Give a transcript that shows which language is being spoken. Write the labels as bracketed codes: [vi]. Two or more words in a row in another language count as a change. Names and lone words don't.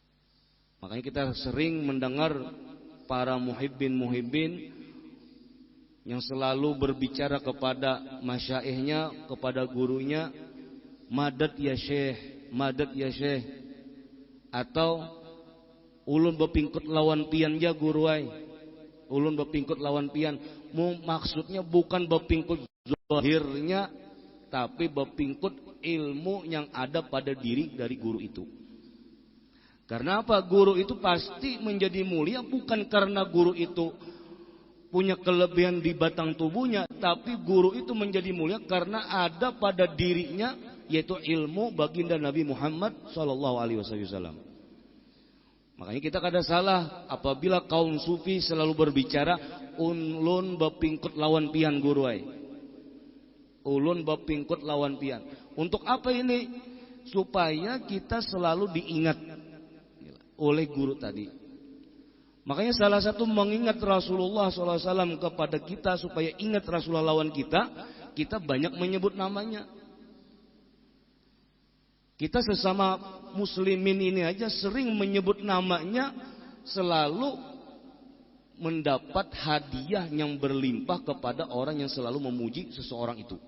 [id] Makanya kita sering mendengar para muhibbin yang selalu berbicara kepada masyaikhnya, kepada gurunya, [ar] مدد يا شيخ, مدد يا شيخ, [bjn] atau ulun bepingkut lawan pian ya guru ai, ulun bepingkut lawan pian. [id] Maksudnya bukan bepingkut zahirnya, tapi bepingkut ilmu yang ada pada diri dari guru itu. Karena apa? Guru itu pasti menjadi mulia bukan karena guru itu punya kelebihan di batang tubuhnya, tapi guru itu menjadi mulia karena ada pada dirinya, yaitu ilmu baginda Nabi Muhammad SAW. Makanya kita kada salah apabila kaum sufi selalu berbicara [bjn] ulun bepingkut lawan pian guru ai, ulun bepingkut lawan pian. [id] Untuk apa ini? Supaya kita selalu diingat oleh guru tadi. Makanya salah satu mengingat Rasulullah SAW kepada kita supaya ingat Rasulullah lawan kita, kita banyak menyebut namanya. Kita sesama muslimin ini aja sering menyebut namanya, selalu mendapat hadiah yang berlimpah kepada orang yang selalu memuji seseorang itu.